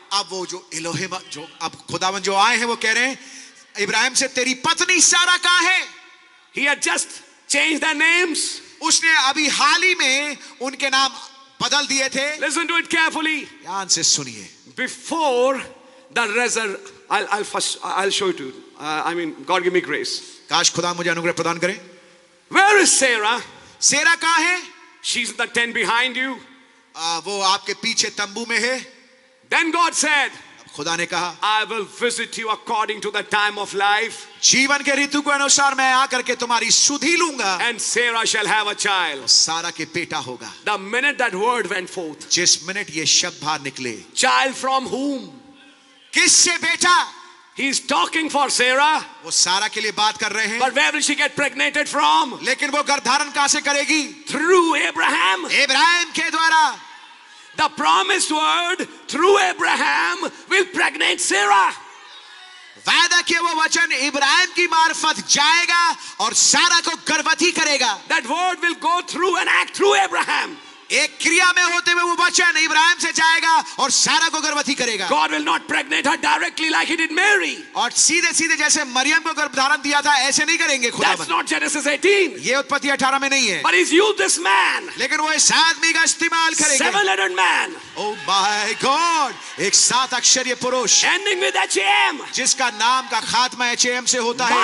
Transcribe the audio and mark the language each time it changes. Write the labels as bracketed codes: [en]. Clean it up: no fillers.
[hi] अब वो जो एलोहिम जो अब खुदावन जो आए हैं वो कह रहे हैं इब्राहिम से तेरी पत्नी सारा कहाँ है? [en] He had just changed their names. [hi] उसने अभी हाल ही में उनके नाम बदल दिए थे। [en] Listen to it carefully. [hi] ध्यान से सुनिए। [en] Before the resurrection, I'll show it to you. I mean, God give me grace. [hi] काश खुदा मुझे अनुग्रह प्रदान करे। [en] Where is Sarah? [hi] सेरा कहाँ है? [en] She's in the tent behind you. [hi] वो आपके पीछे तंबू में है। [en] Then God said, [hi] अब खुदा ने कहा [en] I will visit you according to the time of life. [hi] जीवन के ऋतु के अनुसार मैं आकर के तुम्हारी सुधि लूंगा। [en] And Sarah shall have a child. [hi] सारा के बेटा होगा। [en] The minute that word went forth. [hi] जिस मिनट ये शब्द बाहर निकले। [en] Child from whom? [hi] किससे बेटा? [en] He's talking for Sarah. [hi] वो सारा के लिए बात कर रहे हैं। [en] But where will she get pregnated from? [hi] लेकिन वो गर्भधारण कहाँ से करेगी? [en] Through Abraham. [hi] इब्राहिम के द्वारा। [en] The promised word through Abraham will pregnate Sarah. [hi] वादा किया वो वचन इब्राहिम की मार्फत जाएगा और सारा को गर्भवती करेगा। [en] That word will go through and act through Abraham. [hi] एक क्रिया में होते हुए वो वचन इब्राहिम से जाएगा और सारा को गर्भवती करेगा। [en] God will not pregnate her directly like he did Mary. [hi] और सीधे सीधे जैसे मरियम को गर्भधारण दिया था ऐसे नहीं करेंगे [en] That's [hi] खुदाबंद। [en] not Genesis 18. [hi] ये उत्पत्ति 18 में नहीं है, [en] But he's used this man, [hi] लेकिन वो इस आदमी का इस्तेमाल करेंगे। [en] 700 man, oh my God, [hi] एक 7 अक्षरीय पुरुष [en] ending with HAM. [hi] जिसका नाम का खात्मा HAM से होता है।